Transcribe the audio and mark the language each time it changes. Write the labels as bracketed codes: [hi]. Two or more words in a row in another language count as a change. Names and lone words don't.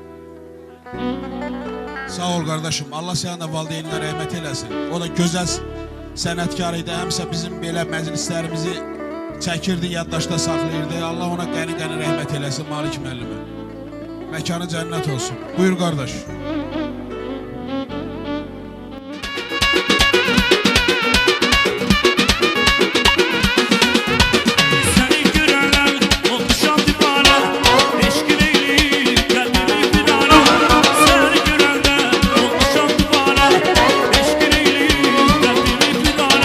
[az] Sağ ol qardaşım. Allah sənin də valideynlərinə rəhmət eləsin. O da gözəl sənətkar idi. Həmişə bizim belə məclislərimizi çəkirdi, yaddaşda saxlayırdı. Allah ona qəni-qəni rəhmət eləsin Malik müəllimə. Məkanı cənnət olsun. Buyur qardaş. [tr] Seni görenler olmuşam divane, eşkin eyleyip kendimi vidane. Seni görenler olmuşam divane, eşkin eyleyip kendimi vidane.